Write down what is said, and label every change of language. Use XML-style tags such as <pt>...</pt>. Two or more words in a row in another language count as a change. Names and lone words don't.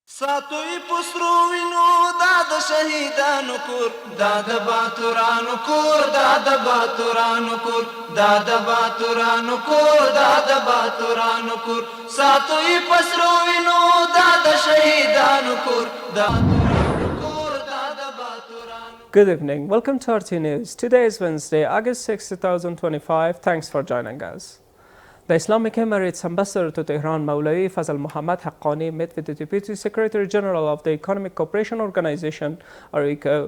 <ps>ساتوی پسرو وینو دا د شهیدانو کور دا د باتورانو کور دا د باتورانو کور دا د باتورانو کور دا د باتورانو کور ساتوی پسرو وینو دا د شهیدانو کور دا</ps> <en>Good evening. Welcome to RTA News. Today is Wednesday, August 6, 2025. Thanks for joining us. The Islamic Emirates Ambassador to Tehran, Maulawi Fazal Muhammad Haqqani, met with the Deputy Secretary General of the Economic Cooperation Organization, or ECO.</en>